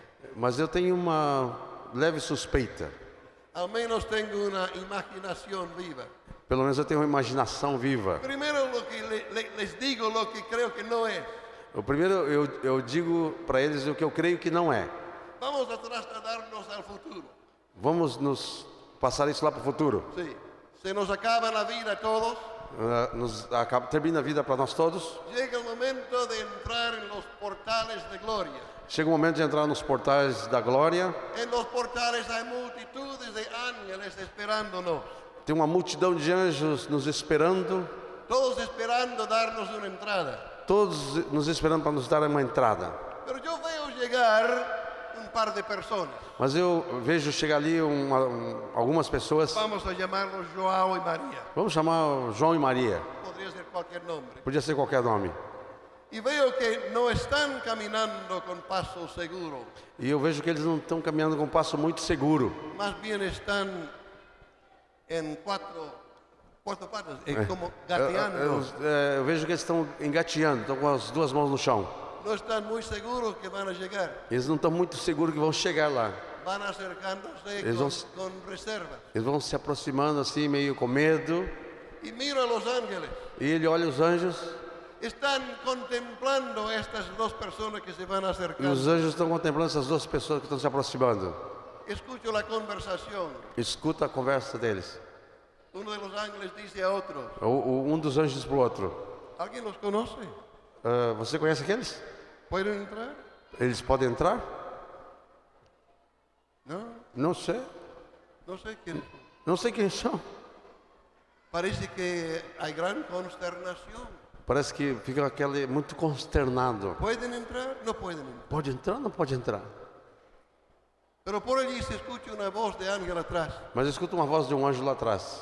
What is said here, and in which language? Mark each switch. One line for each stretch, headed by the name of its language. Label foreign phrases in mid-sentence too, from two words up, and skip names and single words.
Portuguese: Mas eu tenho uma leve suspeita.
Spanish: Al menos tengo una imaginación viva.
Portuguese: Pelo menos eu tenho uma imaginação viva.
Spanish: Primero lo que les digo lo que creo que no es.
Portuguese: O primeiro, eu digo para eles o que eu creio que não é.
Spanish: Vamos a trasladarnos al futuro.
Portuguese: Vamos nos passar isso lá para o futuro.
Spanish: Sí. Se nos acaba la vida a todos.
Portuguese: Termina a vida para nós todos.
Spanish: Llega el momento de entrar en los portales de gloria.
Portuguese: Chega o momento de entrar nos portais da glória.
Spanish: En los portales hay multitudes de ángeles esperándonos.
Portuguese: Tem uma multidão de anjos nos esperando.
Spanish: Todos esperando darnos una entrada.
Portuguese: Todos nos esperando para nos dar uma entrada.
Spanish: Pero yo veo llegar un par de personas.
Portuguese: Mas eu vejo chegar ali algumas pessoas.
Spanish: Vamos a llamarlos João y María.
Portuguese: Vamos chamar João e Maria.
Spanish: Podría ser cualquier nombre.
Portuguese: Podia ser qualquer nome.
Spanish: Y veo que no están caminando con paso seguro.
Portuguese: E eu vejo que eles não estão caminhando com um passo muito seguro.
Spanish: Más bien están en cuatro patas, como gateando.
Portuguese: Eu vejo que eles estão engateando, estão com as duas mãos no chão.
Spanish: No están muy seguros que van a llegar.
Portuguese: Eles não estão muito seguros que vão chegar lá.
Spanish: Van acercándose
Portuguese: Eles
Spanish: con reservas.
Portuguese: Eles vão se aproximando assim, meio com medo.
Spanish: Y miro a los ángeles.
Portuguese: E ele olha os anjos.
Spanish: Están contemplando estas dos personas que se van
Portuguese: E
Spanish: acercando.
Portuguese: os anjos estão contemplando essas duas pessoas que estão se aproximando.
Spanish: Escucho la conversación.
Portuguese: Escuta a conversa deles.
Spanish: Uno de los ángeles dice a otro,
Portuguese: Um dos anjos diz para o outro:
Spanish: ¿alguien los conoce?
Portuguese: Você conhece aqueles?
Spanish: ¿Pueden entrar?
Portuguese: Eles podem entrar?
Spanish: No,
Portuguese: Não sei.
Spanish: no sé quién.
Portuguese: Não sei quem são.
Spanish: Parece que hay gran consternación.
Portuguese: Parece que fica aquele muito consternado.
Spanish: ¿Pueden entrar? No pueden entrar.
Portuguese: Pode entrar ou não pode entrar?
Spanish: Pero por allí se escucha una voz de ángel atrás.
Portuguese: Mas eu escuto uma voz de um anjo lá atrás.